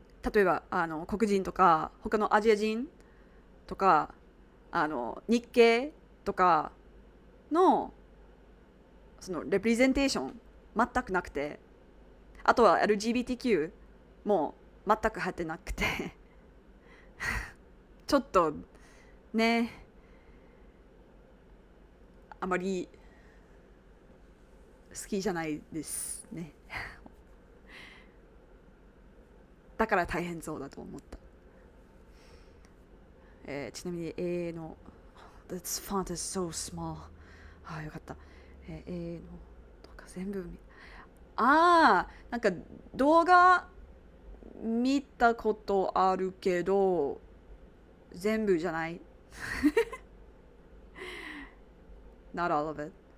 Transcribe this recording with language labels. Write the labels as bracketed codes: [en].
[ja] 例えば黒人とか他のアジア人とか日系とかのそのレプレゼンテーション全くなくて、あとは LGBTQ も全く入ってなくてちょっとね、あまり好きじゃないですねだから大変そうだと思った。ちなみに [en] A の This font is so small。 [ja] よかった。 A のとか全部なんか動画見たことあるけど全部じゃない [en] Not all of it.